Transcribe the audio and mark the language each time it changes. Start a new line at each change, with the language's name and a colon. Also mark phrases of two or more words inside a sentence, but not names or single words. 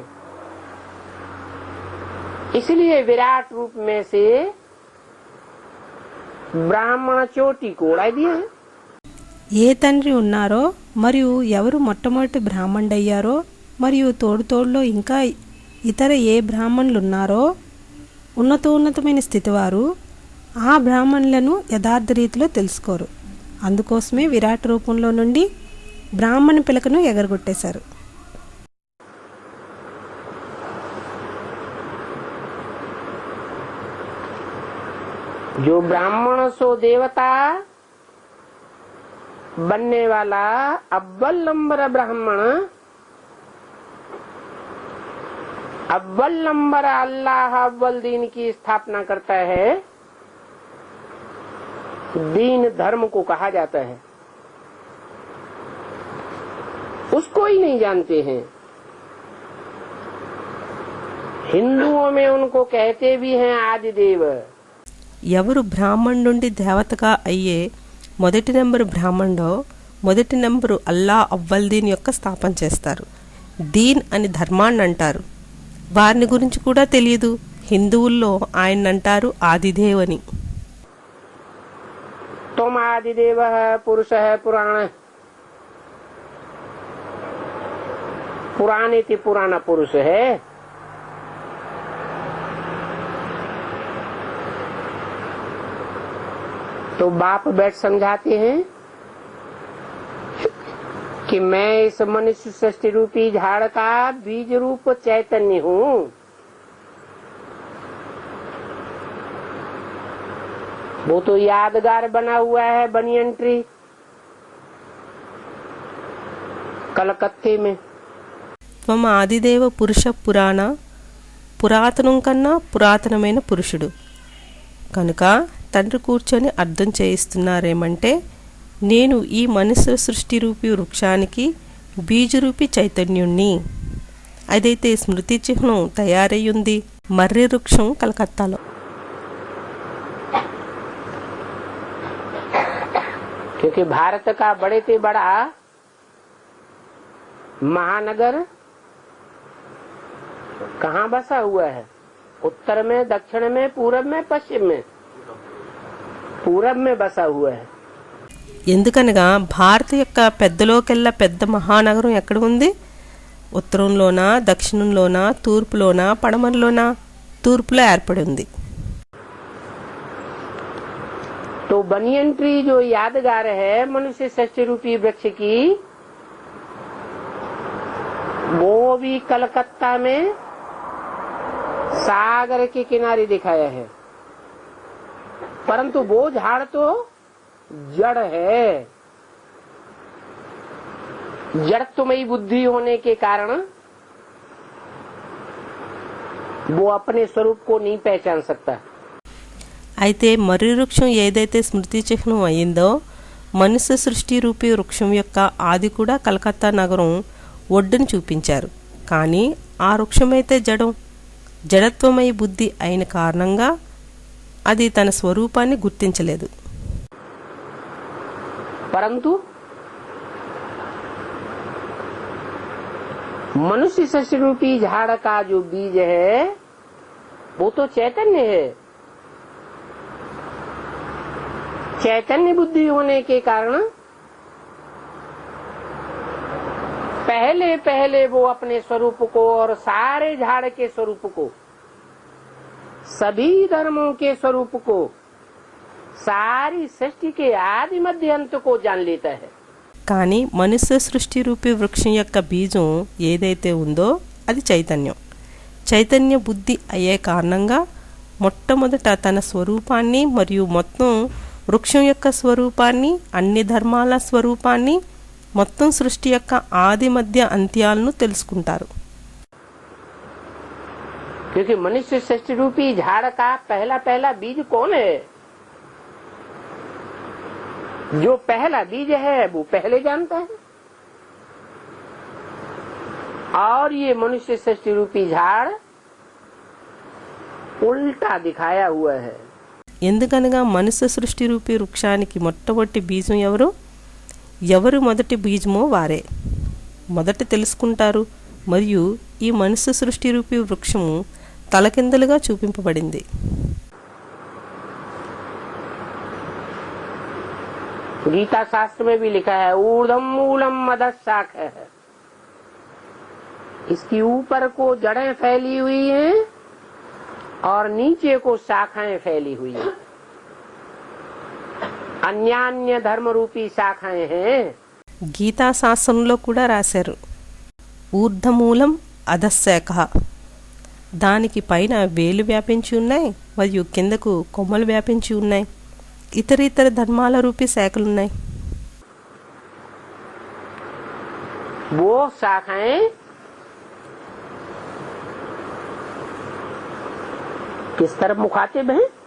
Hindi: इसलिए विराट रूप में से
Telugu: బ్రాహ్మణ చోటి కూడా ఇది. ఏ తండ్రి ఉన్నారో మరియు ఎవరు మొట్టమొదటి బ్రాహ్మణుడయ్యారో మరియు తోడుతోడులో ఇంకా ఇతర ఏ బ్రాహ్మణులు ఉన్నారో ఉన్నతోన్నతమైన స్థితివారు ఆ బ్రాహ్మణులను యథార్థ రీతిలో తెలుసుకోరు. అందుకోసమే విరాట్ రూపంలో నుండి బ్రాహ్మణ పిలకను ఎగరగొట్టేశారు.
Hindi: जो ब्राह्मण सो देवता बनने वाला अव्वल नंबर ब्राह्मण, अव्वल नंबर अल्लाह अव्वल दीन की स्थापना करता है. दीन धर्म को कहा जाता है. उसको ही नहीं जानते हैं. हिंदुओं में उनको कहते भी हैं आदिदेव.
Telugu: ఎవరు బ్రాహ్మణ్ నుండి దేవతగా అయ్యే మొదటి నెంబరు బ్రాహ్మణుడో మొదటి నెంబరు అల్లా అవ్వల్ దీన్ యొక్క స్థాపన చేస్తారు. దీన్ అని ధర్మాన్ని అంటారు. వారిని గురించి కూడా తెలియదు. హిందువుల్లో ఆయన అంటారు ఆదిదేవ్ అని.
Hindi: तुम आदिदेव पुरुष है पुराण, पुराने थी पुराना पुरुष है. तो बाप बैठ समझाते हैं कि मैं इस मनुष्य सृष्टि रूपी झाड़ का बीज रूप चैतन्य हूँ. वो तो यादगार बना हुआ है
English: banyan tree
Hindi: कलकत्ते में.
Sanskrit: త్వం ఆదిదేవ పురుష పురాణ,
Telugu: పురాతనం కన్నా పురాతనమైన పురుషుడు. కనుక తండ్రి కూర్చొని అర్థం చేయిస్తున్నారేమంటే నేను ఈ మనుష్య సృష్టి రూపీ వృక్షానికి బీజరూపీ చైతన్యుణ్ణి. అదైతే స్మృతి చిహ్నం తయారయ్యుంది మర్రి వృక్షం కలకత్తాలో.
Hindi: क्योंकि भारत का बड़े से बड़ा महानगर कहाँ बसा हुआ है? उत्तर में, दक्षिण में, पूरब में, पश्चिम में. पूरब में बसा हुआ है.
Telugu: ఎందుకనగా భారత యొక్క పెద్దలోకెల్లా పెద్ద మహానగరం ఎక్కడ ఉంది? ఉత్తరంలోనా, దక్షిణంలోనా, తూర్పులోనా, పడమరలోనా? తూర్పులో ఏర్పడి ఉంది.
Hindi: तो
English: banyan tree
Hindi: जो यादगार है मनुष्य सृष्टि रूपी वृक्ष की, वो भी कलकत्ता में सागर के किनारे दिखाया है. परंतु वो झाड़ तो जड़ है. जड़त्वमयी बुद्धि होने के कारण वो अपने स्वरूप को नहीं पहचान सकता.
Telugu: అయితే మర్రి వృక్షం ఏదైతే స్మృతి చిహ్నం అయిందో మనుష్య సృష్టి రూపీ వృక్షం యొక్క ఆది కూడా కలకత్తా నగరం ఒడ్డును చూపించారు. కానీ ఆ వృక్షమైతే జడత్వమయ బుద్ధి అయిన కారణంగా అది తన స్వరూపాన్ని గుర్తించలేదు.
Hindi: परंतु मनुष्य सृष्टि रूपी झाड़ का जो बीज है वो तो चैतन्य है। चैतन्य बुद्धि होने के कारण पहले पहले वो अपने स्वरूप को और सारे झाड़ के स्वरूप को, सभी धर्मों के स्वरूप को, सारी सृष्टि के आदि मध्य अंत को जान लेता है।
Telugu: కానీ మనుష్య సృష్టి రూపీ వృక్షం యొక్క బీజం ఏదైతే ఉందో అది చైతన్యం. చైతన్య బుద్ధి అయ్యే కారణంగా మొట్టమొదట తన స్వరూపాన్ని మరియు మొత్తం వృక్షం యొక్క స్వరూపాన్ని, అన్ని ధర్మాల స్వరూపాన్ని, మొత్తం సృష్టి యొక్క ఆది మధ్య అంత్యాలను తెలుసుకుంటారు.
Hindi: क्योंकि मनुष्य सृष्टि रूपी झाड़ का पहला पहला बीज कौन है? जो पहला बीज है वो पहले जानता है। और ये मनुष्य सृष्टि रूपी झाड़ उल्टा दिखाया हुआ है.
Telugu: ఎందుకనగా మనుష్య సృష్టి రూపీ వృక్షానికి మొట్టమొదటి బీజం ఎవరు? ఎవరు మొదటి బీజమో వారే మొదట తెలుసుకుంటారు. మరియు ఈ మనుష్య సృష్టి రూపీ వృక్షము తలకిందలుగా చూపింపబడింది.
Hindi: गीता शास्त्र में भी लिखा है
Sanskrit: ऊर्ध्वं मूलम अधः शाखा
Hindi: है. इसकी ऊपर को जड़ें फैली हुई हैं और नीचे को शाखाएं फैली हुई हैं. अन्यान्य धर्म रूपी शाखाएं हैं.
Telugu: గీతా శాస్త్రంలో కూడా రాశారు
Sanskrit: ఊర్ధమూలం అధశాఖ.
Telugu: దానికి పైన వేలు వ్యాపించి ఉన్నాయి మరియు కిందకు కొమ్మలు వ్యాపించి ఉన్నాయి. ఇతర ధర్మాల రూపీ శాఖలున్నాయి.
Hindi: वो शाखाएं किस तरफ मुखातिब हैं?